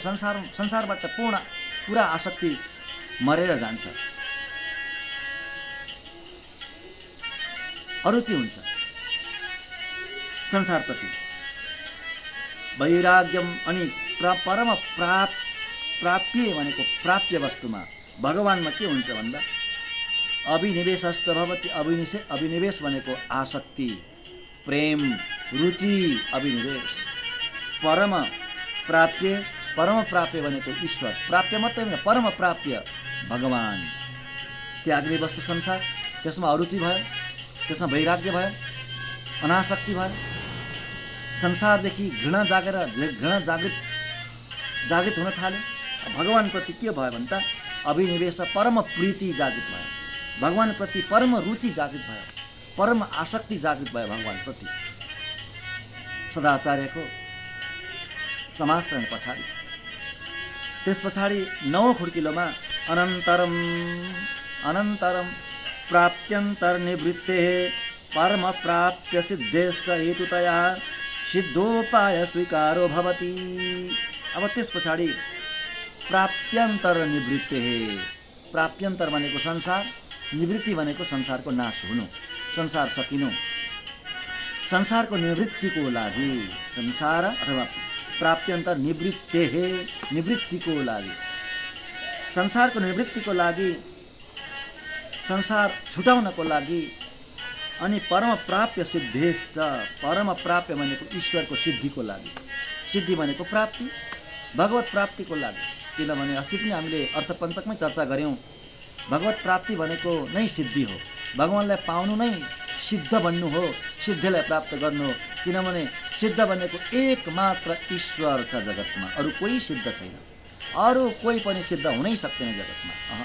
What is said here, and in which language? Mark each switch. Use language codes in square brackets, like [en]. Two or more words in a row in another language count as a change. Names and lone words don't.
[ne] संसारबाट पुरा आसक्ति मरेर जान्छ, अरुचि हुन्छ संसारप्रति। वैराग्यम अनि परम प्राप्य भनेको प्राप्य वस्तुमा भगवानमा के हुन्छ भन्दा [sa] अभिनिवेशश्च भवति। [ne] अभिनिवेश भनेको आसक्ति, प्रेम, रुचि, अभिनिवेश। परम प्राप्य भनेको ईश्वर, प्राप्य मात्रै होइन, परम प्राप्य भगवान। त्याग्ने वस्तु संसार, त्यसमा अरुचि भयो, त्यसमा वैराग्य भयो, अनासक्ति भयो। संसारदेखि घृणा जागृत हुन थाल्यो। भगवानप्रति के भयो भन्दा अभिनिवेश, परम प्रीति जागृत भयो, भगवानप्रति परम रुचि जागृत भयो, परम आसक्ति जागृत भयो भगवानप्रति। सदाचार्यको समाश्रयण पछाडि, त्यस पछाडि 9औं खुड्किलोमा [sa] अनन्तरम प्राप्त्यन्तर निवृत्तेः परम प्राप्य सिद्धेश्च हेतुतया सिद्धोपाय स्वीकारो भवति। [ne] अब त्यस पछाडि [sa] प्राप्त्यन्तर निवृत्तेः, [ne] प्राप्त्यन्तर भनेको संसार, निवृत्ति भनेको संसारको नाश हुनु, संसार सकिनु। संसारको निवृत्तिको लागि संसार अथवा प्राप्त्यन्तर निवृत्तिको लागि, संसारको निवृत्तिको लागि, संसार छुटाउनको लागि, अनि [sa] परम प्राप्य सिद्धेश्च, [ne] परम प्राप्य भनेको ईश्वरको सिद्धिको लागि। सिद्धि भनेको प्राप्ति, भगवत प्राप्तिको लागि। किनभने अस्ति पनि हामीले अर्थपञ्चकमै चर्चा गऱ्यौँ, भगवत प्राप्ति भनेको नै सिद्धि हो। भगवानलाई पाउनु नै सिद्ध बन्नु हो, सिद्धिलाई प्राप्त गर्नु हो। किनभने सिद्ध भनेको एकमात्र ईश्वर छ जगतमा, अरू कोही सिद्ध छैन, अरू कोही पनि सिद्ध हुनै सक्दैन जगतमा।